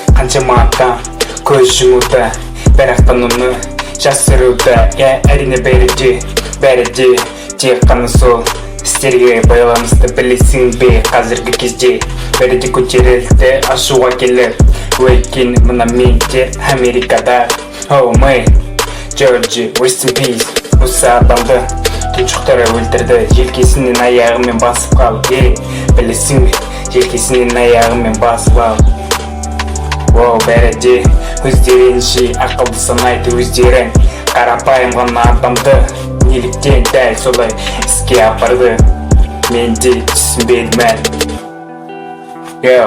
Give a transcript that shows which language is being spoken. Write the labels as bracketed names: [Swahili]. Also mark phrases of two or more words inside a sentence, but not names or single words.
[Kazakh] қаншама адам көз жұмуда, бірақтан оны жасыруда. Әрине бәрі де тек қана сол істерге байланысты. Білесің бе, қазіргі кезде бәрі де көтерілді, ашуға келіп. Өйткені мына менде Америкада. [English] Oh my Georgie, rest in peace. [Kazakh] Осы адамды тұншықтары өлтірді, желкесінен аяғымен басып қалды. Білесің бе, желкесінен аяғымен басып алды. Бәрі де өздерінше ақылды санайды өздерін. Қарапайым ғана адамды неліктен дәл солай іске апарды, мен де түсінбедім әлі.